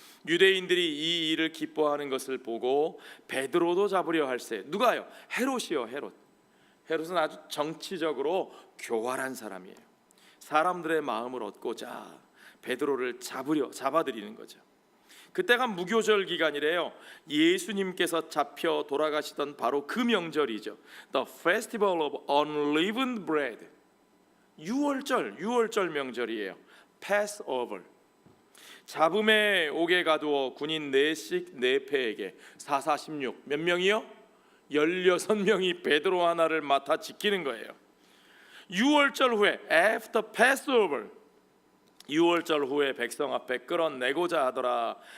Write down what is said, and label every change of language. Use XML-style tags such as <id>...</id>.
<ko>유대인들이 이 일을 기뻐하는 것을 보고 베드로도 잡으려 할세. 누가요? 헤롯이요. 헤롯은 아주 정치적으로 교활한 사람이에요. 사람들의 마음을 얻고자 베드로를 잡아들이는 거죠. 그때가 무교절 기간이래요. 예수님께서 잡혀 돌아가시던 바로 그 명절이죠.</ko> <en>The Festival of Unleavened Bread.</en> <ko>유월절 명절이에요. Passover. 잡음에 옥에 가두어 군인 4씩 4패에게 4,4,16 몇 명이요? 16명이 베드로 하나를 맡아 지키는 거예요. 유월절 후에</ko> <en>After Passover,</en> <ko>유월절 후에 백성 앞에 끌어내고자 하더라.</ko>